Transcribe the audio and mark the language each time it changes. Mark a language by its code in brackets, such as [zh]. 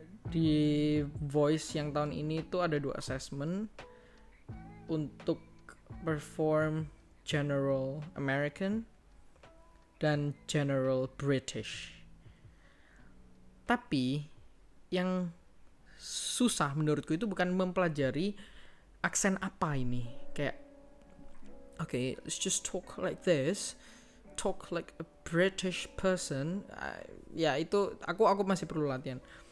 [id] Di voice yang tahun ini tuh ada 2 assessment untuk perform General American dan General British. Tapi yang susah menurutku itu bukan mempelajari aksen apa ini. Kayak [en] okay, let's just talk like this, talk like a British person. [id] Ya itu aku masih perlu latihan.